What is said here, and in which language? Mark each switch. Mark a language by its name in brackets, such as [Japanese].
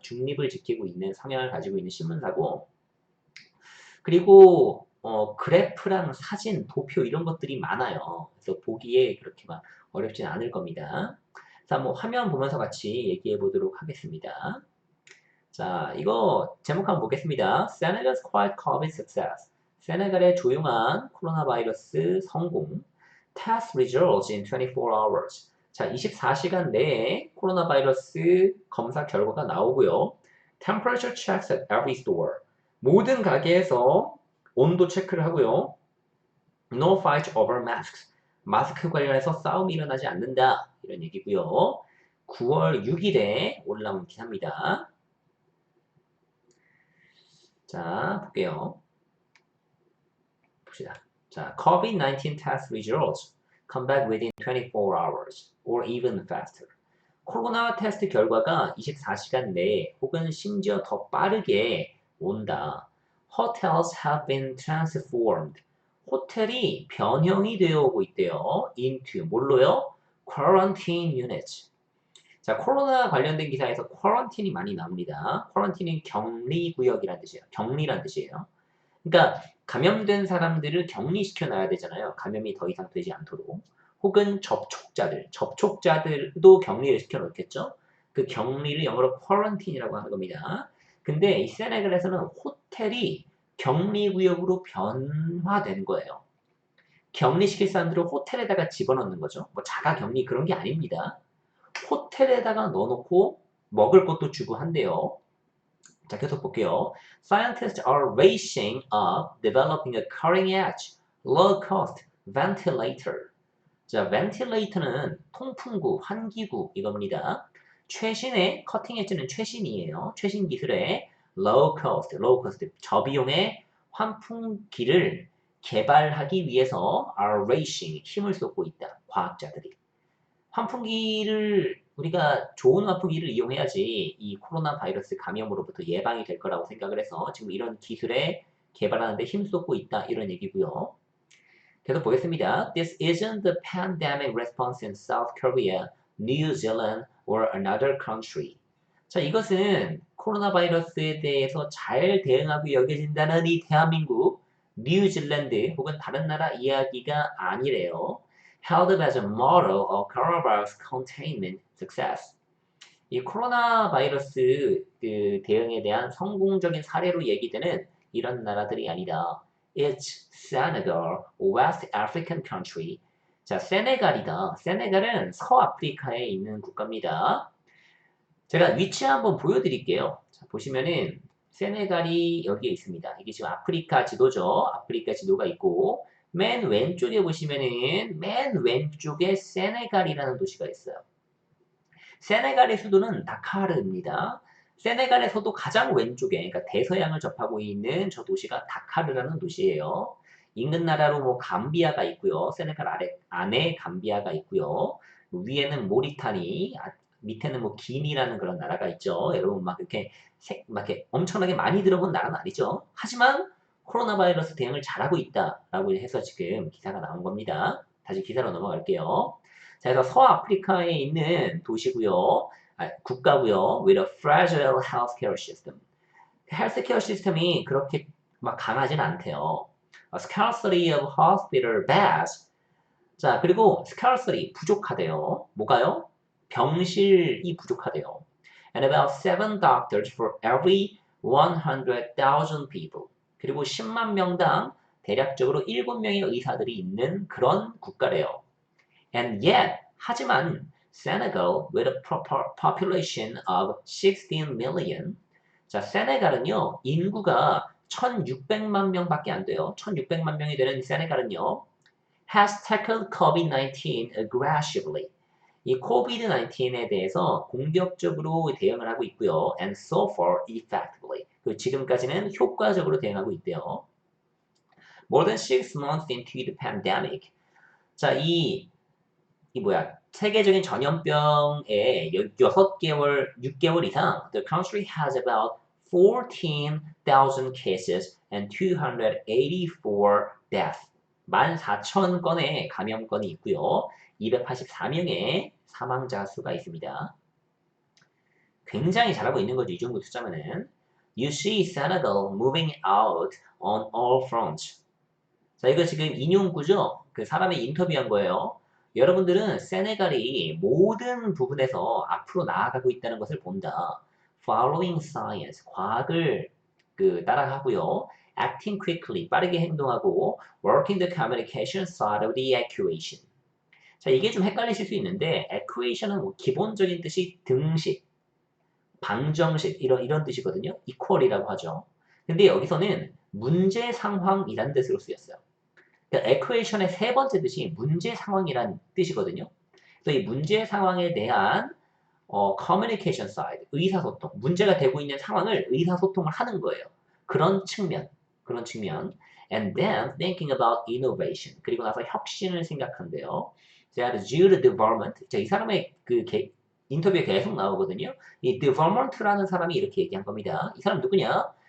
[Korean] 중립을 지키고 있는 성향을 가지고 있는 신문사고, 그리고 그래프랑 사진, 도표 이런 것들이 많아요. 그래서 보기에 그렇게 막 어렵진 않을 겁니다. 자, 한번 화면 보면서 같이 얘기해 보도록 하겠습니다. 자, 이거 제목 한번 보겠습니다. [English] Senegal's quiet COVID success. [Korean] 세네갈의 조용한 코로나 바이러스 성공. [English] Test results in 24 hours. [Korean] 자, 24시간 내에 코로나 바이러스 검사 결과가 나오고요. [English] Temperature checks at every store. [Korean] 모든 가게에서 온도 체크를 하고요. [English] No fight over masks. [Korean] 마스크 관련해서 싸움이 일어나지 않는다. 이런 얘기고요. 9월 6일에 올라온 기사입니다. 자, 볼게요. 봅시다. [English] 자, COVID-19 test results come back within 24 hours or even faster. [Korean] 코로나 테스트 결과가 24시간 내에 혹은 심지어 더 빠르게 온다. [English] Hotels have been transformed. [Korean] 호텔이 변형이 되어 오고 있대요. [English] into [Korean] 뭘로요? [English] Quarantine units. [Korean] 자, 코로나 관련된 기사에서 쿼런틴이 많이 나옵니다. 쿼런틴은 격리구역이란 뜻이에요. 격리란 뜻이에요. 그러니까 감염된 사람들을 격리시켜 놔야 되잖아요. 감염이 더 이상 되지 않도록. 혹은 접촉자들도 격리를 시켜 놓겠죠. 그 격리를 영어로 quarantine이라고 하는 겁니다. 근데 이 세네갈에서는 호텔이 격리구역으로 변화된 거예요. 격리시킬 사람들을 호텔에다가 집어넣는 거죠. 뭐 자가 격리 그런 게 아닙니다. 호텔에다가 넣어놓고 먹을 것도 주고 한대요. 자, 계속 볼게요. [English] Scientists are racing up developing a cutting-edge, low-cost ventilator. [Korean] 자, ventilator는 통풍구, 환기구 이겁니다. 최신의 커팅 엣지는 최신이에요. 최신 기술의 [English] low cost [Korean] 저비용의 환풍기를 개발하기 위해서 [English] are racing [Korean] 힘을 쏟고 있다. 과학자들이. 환풍기를 우리가 좋은 환풍기를 이용해야지 이 코로나 바이러스 감염으로부터 예방이 될 거라고 생각을 해서 지금 이런 기술에 개발하는데 힘쏟고 있다 이런 얘기고요. 계속 보겠습니다. [English] This isn't the pandemic response in South Korea, New Zealand or another country. [Korean] 자, 이것은 코로나 바이러스에 대해서 잘 대응하고 여겨진다는 이 대한민국, 뉴질랜드 혹은 다른 나라 이야기가 아니래요. [English] Held up as a model of coronavirus containment success. [Korean] 이 코로나 바이러스 그 대응에 대한 성공적인 사례로 얘기되는 이런 나라들이 아니다. [English] It's Senegal, West African country. [Korean] 자, 세네갈이다. 세네갈은 서아프리카에 있는 국가입니다. 제가 위치 한번 보여드릴게요. 자, 보시면은 세네갈이 여기에 있습니다. 이게 지금 아프리카 지도죠. 아프리카 지도가 있고 맨 왼쪽에 보시면은 맨 왼쪽에 세네갈이라는 도시가 있어요. 세네갈의 수도는 다카르입니다. 세네갈에서도 가장 왼쪽에, 그러니까 대서양을 접하고 있는 저 도시가 다카르라는 도시예요. 인근 나라로 뭐 감비아가 있고요. 세네갈 안에 감비아가 있고요. 위에는 모리타니, 밑에는 뭐 기니라는 그런 나라가 있죠. 여러분 막 이렇게 막 이렇게 엄청나게 많이 들어본 나라는 아니죠. 하지만 코로나 바이러스 대응을 잘하고 있다라고 해서 지금 기사가 나온 겁니다. 다시 기사로 넘어갈게요. 자, 그래서 서아프리카에 있는 도시고요. 국가고요. [English] with a fragile healthcare system. [Korean] 헬스케어 시스템이 그렇게 막 강하진 않대요. [English] scarcity of hospital beds. [Korean] 자, 그리고 scarcity 부족하대요. 뭐가요? 병실이 부족하대요. [English] And about 7 doctors for every 100,000 people. [Korean] 그리고 10만 명당 대략적으로 7명의 의사들이 있는 그런 국가래요. [English] And yet, [Korean] 하지만 [English] Senegal with a population of 16 million. [Korean] 자, 세네갈은요, 인구가 1,600만 명밖에 안 돼요. 1,600만 명이 되는 세네갈은요, [English] has tackled COVID-19 aggressively. [Korean] 이 COVID-19에 대해서 공격적으로 대응을 하고 있고요. [English] And so far effectively. [Korean] 그 지금까지는 효과적으로 대응하고 있대요. [English] More than 6 months into the pandemic. [Korean] 자, 이 뭐야, 세계적인 전염병에 6개월, 6개월 이상, [English] the country has about 14,000 cases and 284 deaths. [Korean] 14,000건의 감염건이 있고요. 284명의 사망자 수가 있습니다. 굉장히 잘하고 있는 거죠. 이 정도 숫자면은. [English] You see Senegal moving out on all fronts. [Korean] 자, 이거 지금 인용구죠? 그 사람이 인터뷰한 거예요. 여러분들은 세네갈이 모든 부분에서 앞으로 나아가고 있다는 것을 본다. [English] Following science, [Korean] 과학을 따라가고요. [English] Acting quickly, [Korean] 빠르게 행동하고 [English] Working the communication side of the equation. [Korean] 자, 이게 좀 헷갈리실 수 있는데 equation은 뭐 기본적인 뜻이 등식, 방정식 이런 뜻이거든요. equal이라고 하죠. 근데 여기서는 문제 상황이란 뜻으로 쓰였어요. 그러니까 equation의 세 번째 뜻이 문제 상황이란 뜻이거든요. 그래서 이 문제 상황에 대한 [English] communication side, [Korean] 의사소통, 문제가 되고 있는 상황을 의사소통을 하는 거예요. 그런 측면. [English] And then thinking about innovation. [Korean] 그리고 나서 혁신을 생각한대요. [English] That Jude Deverment. [Korean] 자, 이 사람의 인터뷰에 계속 나오거든요. 이 Deverment라는 사람이 이렇게 얘기한 겁니다. 이 사람 누구냐?